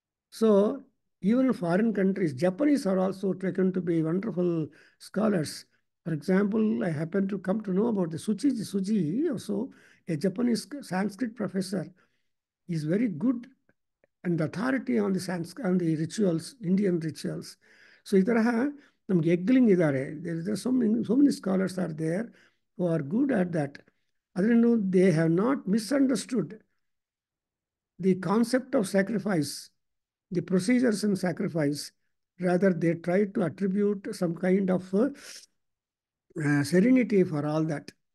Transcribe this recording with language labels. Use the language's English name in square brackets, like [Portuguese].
[English] So even in foreign countries, Japanese are also taken to be wonderful scholars. For example, I happen to come to know about the Suji, also a Japanese Sanskrit professor, is very good and authority on the rituals, Indian rituals. [Kannada] So ಈ ತರಹ ನಮ್ಗೆ ಎಗ್ಲಿಂಗ್ ಇದ್ದಾರೆ. [English] so many scholars are there who are good at that. ಅದನ್ನು they have not misunderstood the concept of sacrifice, the procedures in sacrifice. Rather, they try to attribute some kind of serenity for all that.